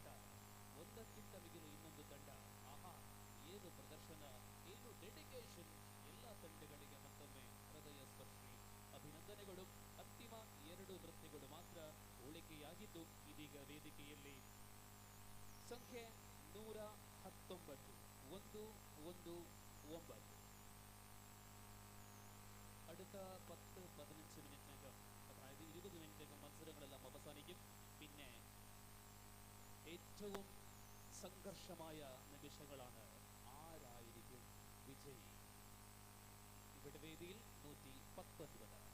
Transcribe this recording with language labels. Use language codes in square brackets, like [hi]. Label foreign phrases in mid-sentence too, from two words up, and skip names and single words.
[kn] ಒಂದಕ್ಕಿಂತ ಮಿಗಿಲು ಇನ್ನೊಂದು ತಂಡ. ಆಹಾ, ಏನು ಪ್ರದರ್ಶನ, ಏನು ಡೆಡಿಕೇಶನ್. ಎಲ್ಲ ತಂಡಗಳಿಗೆ ಮತ್ತೊಮ್ಮೆ ಹೃದಯ ಸ್ಪರ್ಶಿ ಅಭಿನಂದನೆಗಳು. ಅಂತಿಮ 2 ನೃತ್ಯಗಳು ಮಾತ್ರ ಉಳಿಕೆಯಾಗಿದ್ದು ಇದೀಗ ವೇದಿಕೆಯಲ್ಲಿ ಸಂಖ್ಯೆ 119 119. [ml] അടുത്ത 10-15 മിനിറ്റിനകം, അതായത് 20 മിനിറ്റിനകം മത്സരങ്ങളെല്ലാം അവസാനിക്കും. പിന്നെ ഏറ്റവും സംഘർഷമായ നിമിഷങ്ങളാണ്. ആരായിരിക്കും വിജയി? ഇവിടെ വേദിയിൽ 119.